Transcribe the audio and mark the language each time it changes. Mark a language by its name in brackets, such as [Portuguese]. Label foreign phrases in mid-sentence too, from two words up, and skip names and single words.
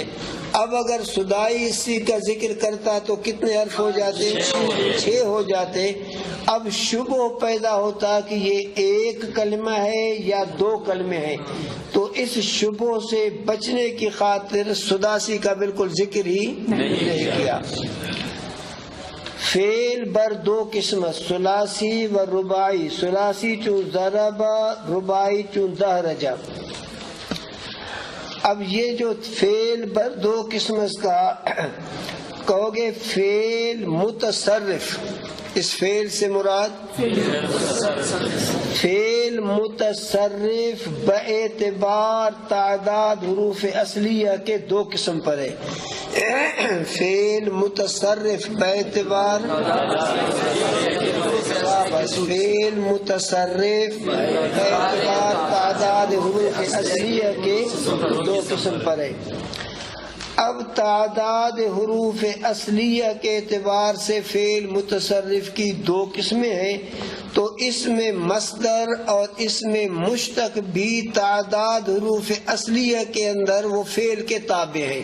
[Urdu] اب اگر سدائی اسی کا ذکر کرتا تو کتنے حرف ہو جاتے؟ 6 ہو جاتے۔ اب شبہ پیدا ہوتا کہ یہ ایک کلمہ ہے یا 2 کلمے ہیں، تو اس شبہ سے بچنے کی خاطر سداسی کا بالکل ذکر ہی نہیں کیا۔ [Persian] فعل بر 2 قسم، ثلاثی و رباعی، ثلاثی چون ضربا، رباعی چون دہرجا۔ [Urdu] اب یہ جو [Persian] فعل بر 2 قسم [Urdu] کا کہو گے فعل متصرف، اس فعل سے مراد فعل متصرف باعتبار تعداد حروف اصلیہ کے 2 قسم پر ہے۔ فعل متصرف باعتبار فعل متصرف باعتبار تعداد حروف اصلیہ کے 2 قسم پر ہے۔ اب تعداد حروف اصلیہ کے اعتبار سے فعل متصرف کی 2 قسمیں ہیں، تو اس میں مصدر اور اس میں مشتق بھی تعداد حروف اصلیہ کے اندر وہ فعل کے تابع ہیں۔